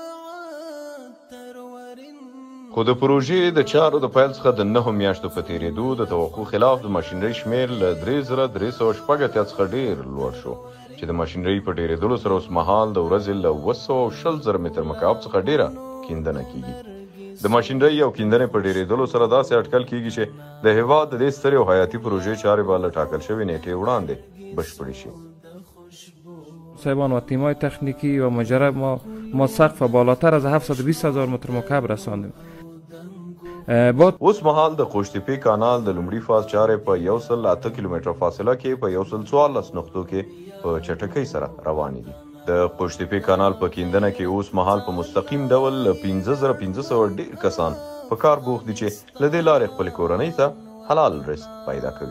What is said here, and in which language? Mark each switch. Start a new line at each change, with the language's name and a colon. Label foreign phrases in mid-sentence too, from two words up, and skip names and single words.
Pashto: خو د پروژې د چارو د پیل څخه د 9 میاشتو په تېرېدو د توقع خلاف د ماشینرۍ شمېر له 3386 څخه ډېر لوړ شو چې د ماشینرۍ په ډېرېدلو سره اوس مهال د ورځې له 220,000 متر مکعب څخه ډېره کیندنه کیږي. د ماشینرۍ او کیندنې په ډېرېدلو سره داسې اټکل کیږي چې د هیواد د دې سترې او حیاتي پروژې چارې به له ټاکل شوې نیټې وړاندې بشپړې شي.
Persian: صاحبان و تیم‌های تکنیکی و مجرد ما سقف بالاتر از 720,000 متر مکعب رساندیم.
Pashto: اوس مهال د قوشتېپې کانال د لومړي فاز چارې په 108 کیلومتره فاصله کې په 114 نقطو کې په چټکۍ سره روانې دي. د قوشتېپې کانال په کیندنه کې اوس مهال په مستقیم ډول 15,500 ډېر کسان په کار بوخت دي چې له دې لارې خپلې کورنۍ ته حلال رزق پیدا کوي.